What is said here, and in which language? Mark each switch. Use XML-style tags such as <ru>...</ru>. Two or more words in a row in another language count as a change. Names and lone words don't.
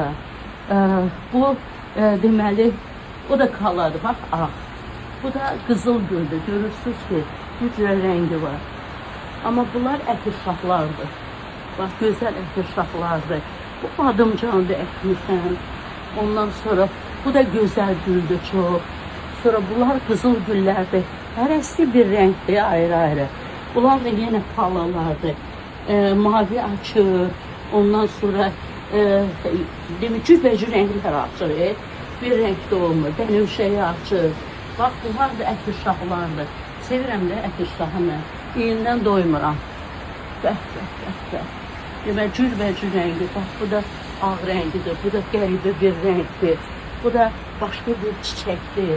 <az>Bu deməli, o da kaladır, bax ağ. Bu da qızıl güldür, görürsünüz ki, bir cürə rəngi var. Amma bunlar əkirşahlardır. Bax, gözəl əkirşahlardır. Bu badımcandır əkmişəm.</az> <tr>Ondan sonra bu da güzel güldü çok. Sonra bunlar kızıl güllerdi.</tr> <az>Hərəsi bir renkli ayrı.</az> <tr>Bunlar da yine palalardı.</tr> <az>Mavi açır. Ondan sonra demek cürbəcür renkler açır. Bir renkli olmur. Bənövşəyi açır. Bak bunlar da əkirşahlardı. Sevirəm də əkirşahını. İyindən doymuram. Bəh. Demək cürbəcür rəngi. Bax bu da ağ rəngidir. Bu da qəribə bir rəngdir. Bu da başka bir çiçəkdir.</az>